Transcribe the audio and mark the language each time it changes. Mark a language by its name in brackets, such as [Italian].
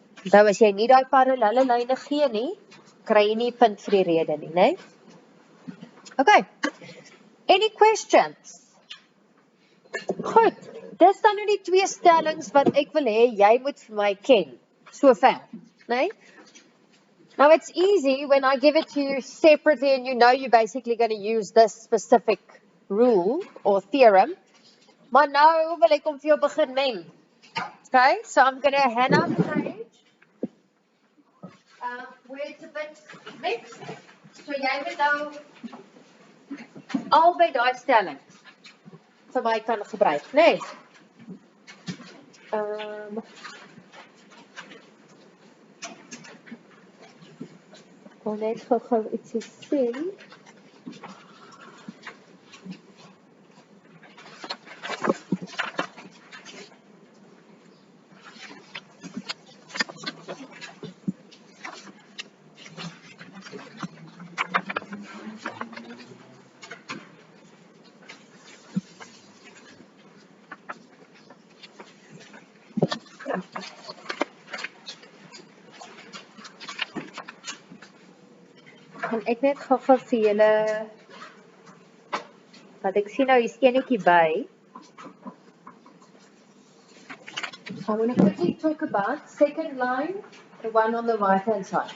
[Afrikaans] Nou as jy nie daai parallelle lyne gee nie, kry jy nie punt vir die rede nie, né? Okay. [English] Any questions? Goed. [Afrikaans] Dis dan nou die twee stellings wat ek wil hê jy moet vir my ken. So ver, né? [English] Now it's easy when I give it to you separately and you know you're basically going to use this specific rule or theorem. [Afrikaans] Maar nou wil ek om vir jou begin meng. [English] Okay, so I'm going to hand out the page where it's a bit mixed. [Afrikaans] So jy moet nou albei daai stellings vir my kan gebruik, né? Ek wil net gou ietsie sien. Kan ek net gou vir julle wat ek sien nou hier's enetjie by. [English] I want to quickly talk about second line, the one on the right hand side.